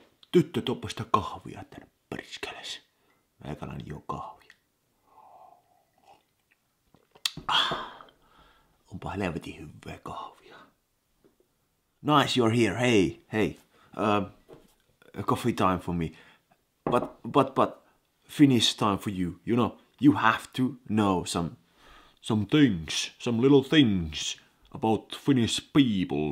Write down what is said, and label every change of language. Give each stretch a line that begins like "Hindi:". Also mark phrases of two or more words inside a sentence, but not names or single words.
Finnish: tyttö tuoppa sitä kahvia tänne pariskeles. Meikäläinen juo kahvia. Onpa helvetin hyvää kahvia.
English: Nice, you're here. Hey. Coffee time for me. But Finnish time for you. You know, you have to know some things, some little things about Finnish people.